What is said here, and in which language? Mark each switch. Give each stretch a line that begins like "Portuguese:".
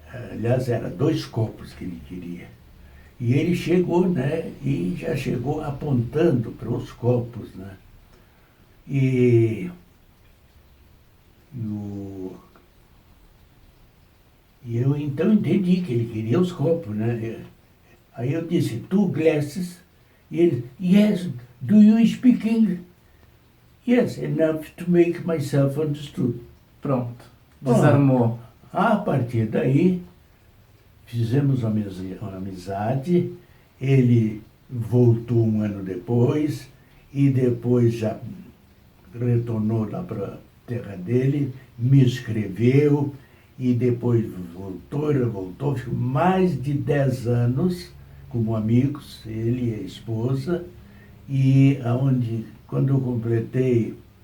Portuguese: Aliás, era 2 copos que ele queria. E ele chegou, né? E já chegou apontando para os copos, né? E eu então entendi que ele queria os copos, né? Aí eu disse, 2 glasses. E ele,
English: yes, do you speak English? Yes, enough to make myself understood.
Portuguese: Pronto, desarmou. A partir daí, fizemos uma amizade, ele voltou um ano depois, e depois já retornou lá para a terra dele, me escreveu, e depois voltou, ficou mais de 10 anos como amigos, ele e a esposa, e quando eu completei